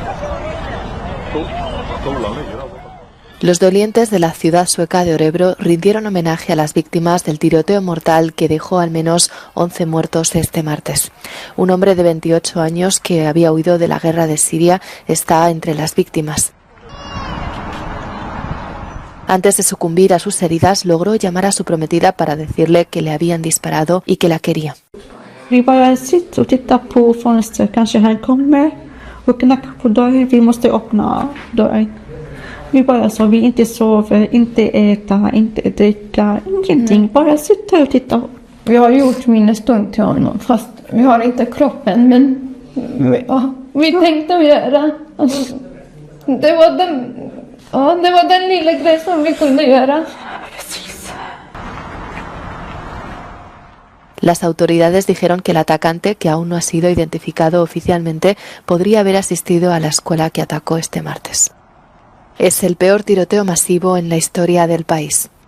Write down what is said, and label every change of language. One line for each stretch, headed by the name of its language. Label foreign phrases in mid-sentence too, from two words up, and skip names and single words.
Spanish: Los dolientes de la ciudad sueca de Örebro rindieron homenaje a las víctimas del tiroteo mortal que dejó al menos 11 muertos este martes. Un hombre de 28 años que había huido de la guerra de Siria está entre las víctimas. Antes de sucumbir a sus heridas, logró llamar a su prometida para decirle que le habían disparado y que la quería.
Swedish: Vi bara sitter och tittar på fönstret, kanske han kommer och knackar på dörren, vi måste öppna dörren. Vi bara så, vi inte sover, inte äta, inte dricka, ingenting, bara sitta och titta. Vi har gjort minnesstund till honom, fast vi har inte kroppen, men ja, vi tänkte göra. Alltså, det var den lilla grej som vi kunde göra.
Spanish: Las autoridades dijeron que el atacante, que aún no ha sido identificado oficialmente, podría haber asistido a la escuela que atacó este martes. Es el peor tiroteo masivo en la historia del país.